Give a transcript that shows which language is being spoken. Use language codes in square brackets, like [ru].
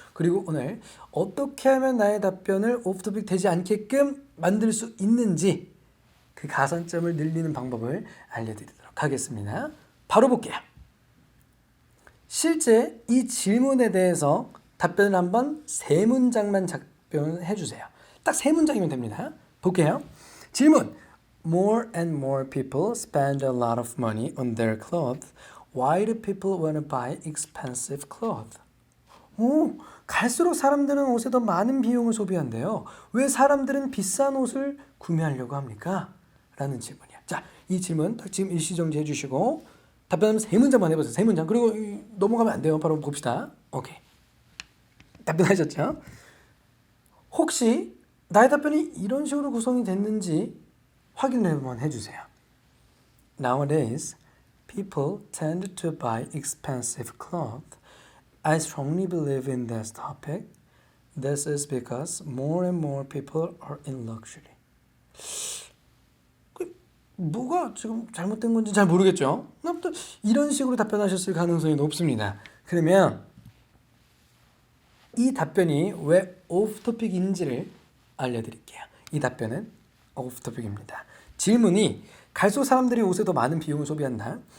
[ko] 그리고 오늘 어떻게 하면 나의 답변을 오프토픽 되지 않게끔 만들 수 있는지 그 가산점을 늘리는 방법을 알려드리도록 하겠습니다. 바로 볼게요. 실제 이 질문에 대해서 답변을 한번 세 문장만 답변해 주세요. 딱 세 문장이면 됩니다. 볼게요. 질문. [en] More and more people spend a lot of money on their clothes. Why do people want to buy expensive clothes? [ko] 갈수록 사람들은 옷에 더 많은 비용을 소비한대요. 왜 사람들은 비싼 옷을 구매하려고 합니까? 라는 질문이야. 자, 이 질문 딱 지금 일시정지 해주시고 답변하면 세 문장만 해보세요. 세 문장. 그리고 넘어가면 안 돼요. 바로 봅시다. 오케이. 답변하셨죠? 혹시 나의 답변이 이런 식으로 구성이 됐는지 확인을 한번 해주세요. [en] Nowadays, people tend to buy expensive clothes. I strongly believe in this topic. This is because more and more people are in luxury. [ko] 뭐가 지금 잘못된 건지 잘 모르겠죠? 아무튼 이런 식으로 답변하셨을 가능성이 높습니다. 그러면 이 답변이 왜 오프토픽인지를 알려드릴게요. 이 답변은 오프토픽입니다. 질문이 갈수록 사람들이 옷에 더 많은 비용을 소비한다.